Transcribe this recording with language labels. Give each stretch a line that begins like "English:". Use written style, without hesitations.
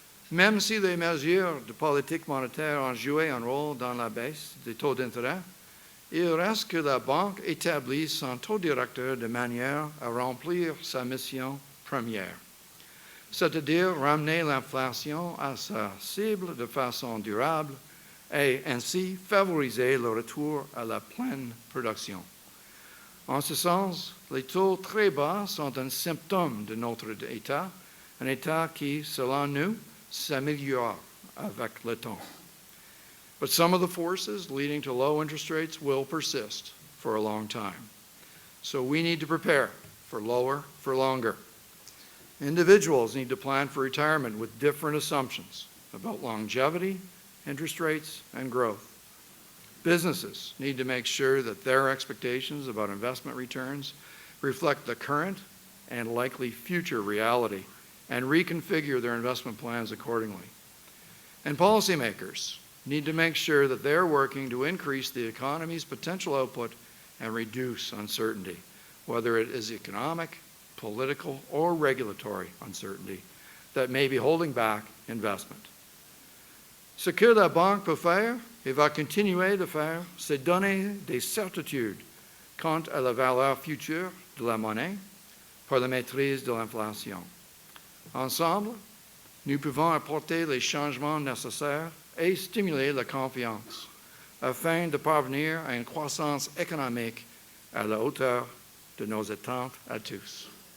French: Même si les mesures de politique monétaire ont joué un rôle dans la baisse des taux d'intérêt, il reste que la banque établit son taux directeur de manière à remplir sa mission première, c'est-à-dire ramener l'inflation à sa cible de façon durable et ainsi favoriser le retour à la pleine production. En ce sens, les taux très bas sont un symptôme de notre État, un État qui, selon nous, s'améliore avec le temps.
English: But some of the forces leading to low interest rates will persist for a long time. So we need to prepare for lower for longer. Individuals need to plan for retirement with different assumptions about longevity, interest rates, and growth. Businesses need to make sure that their expectations about investment returns reflect the current and likely future reality and reconfigure their investment plans accordingly. And policymakers need to make sure that they're working to increase the economy's potential output and reduce uncertainty, whether it is economic, political, or regulatory uncertainty that may be holding back investment.
French: Ce que la banque peut faire et va continuer de faire, c'est donner des certitudes quant à la valeur future de la monnaie pour la maîtrise de l'inflation. Ensemble, nous pouvons apporter les changements nécessaires et stimuler la confiance afin de parvenir à une croissance économique à la hauteur de nos attentes à tous.